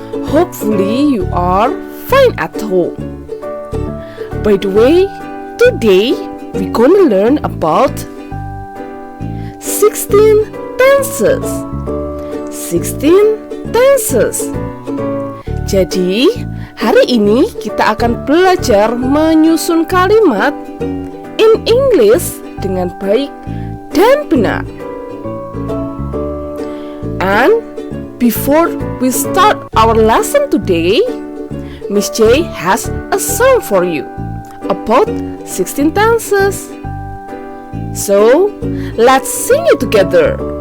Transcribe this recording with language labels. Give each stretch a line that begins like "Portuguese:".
English: Hopefully you are fine at home. By the way, today we're gonna learn about 16 tenses. 16 tenses.
Indonesian: Jadi, hari ini kita akan belajar menyusun kalimat
English: in English
Indonesian: dengan baik dan benar.
English: And before we start our lesson today, Miss J has a song for you about 16 tenses. So, let's sing it together.